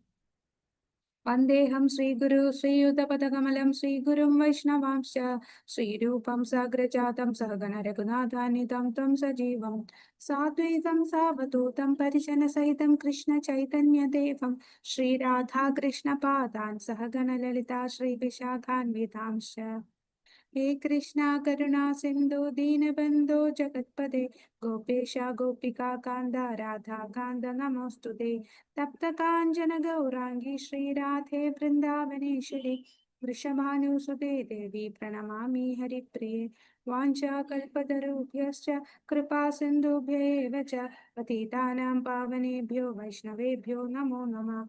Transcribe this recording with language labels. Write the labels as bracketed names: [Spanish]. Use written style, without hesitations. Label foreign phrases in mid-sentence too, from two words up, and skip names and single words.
[Sanskrit] वन्देहं श्रीगुरु श्रीयुतपदकमलं श्रीगुरुं वैष्णवांश्च श्रीरूपं सग्रजातं सहगण रघुनाथान्वितं त्वं सजीवं साद्वैतं सावधूतं परिजनसहितं कृष्ण चैतन्यदेवं श्रीराधाकृष्णपादान् सहगण ललिता श्रीविशाखान्वितांश्च. हे कृष्णा करुणा सिंधु दीनबंधो जगत्पते गोपेश गोपिका कांद राधा कांद नमोस्तुते. तप्त कांचन गौरांगी श्रीराधे वृंदावनेश्वरी वृषभानुसुते देवी प्रणमामि हरिप्रिये. वाञ्छाकल्पतरुभ्यश्च कृपा सिन्धुभ्येव च पतितानां पावनेभ्यो वैष्णवेभ्यो नमो नमः.